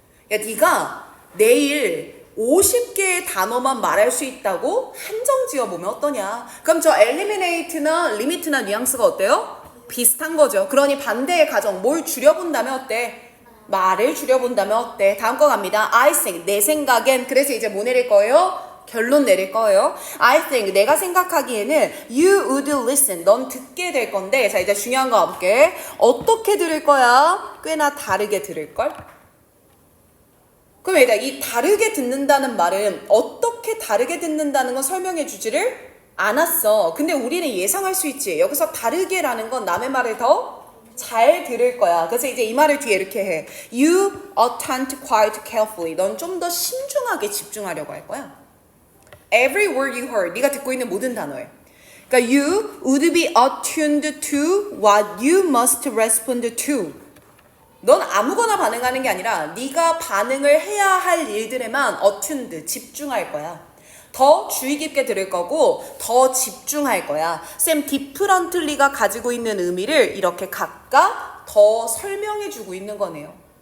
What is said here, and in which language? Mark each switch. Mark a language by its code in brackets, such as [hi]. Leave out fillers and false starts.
[ko] 야 네가 내일 50개의 단어만 말할 수 있다고 한정 지어보면 어떠냐? 그럼 저 eliminate나 limit나 뉘앙스가 어때요? 비슷한 거죠. 그러니 반대의 가정 뭘 줄여본다면 어때? 말을 줄여본다면 어때? 다음 거 갑니다. [en] I think [ko] 내 생각엔. 그래서 이제 뭐 내릴 거예요? 결론 내릴 거예요. [en] I think [ko] 내가 생각하기에는 [en] you would listen. [ko] 넌 듣게 될 건데 자 이제 중요한 거 가볼게. 어떻게 들을 거야? 꽤나 다르게 들을걸? 그럼 일단 이 다르게 듣는다는 말은 어떻게 다르게 듣는다는 건 설명해 주지를 않았어. 근데 우리는 예상할 수 있지. 여기서 다르게라는 건 남의 말을 더 잘 들을 거야. 그래서 이제 이 말을 뒤에 이렇게 해. [en] You attend quite carefully. [ko] 넌 좀 더 신중하게 집중하려고 할 거야. [en] Every word you heard. [ko] 네가 듣고 있는 모든 단어에. 그러니까 [en] you would be attuned to what you must respond to. [ko] 넌 아무거나 반응하는 게 아니라 네가 반응을 해야 할 일들에만 attuned, 집중할 거야. 더 주의 깊게 들을 거고 더 집중할 거야. 쌤 differently가 가지고 있는 의미를 이렇게 각각 더 설명해 주고 있는 거네요.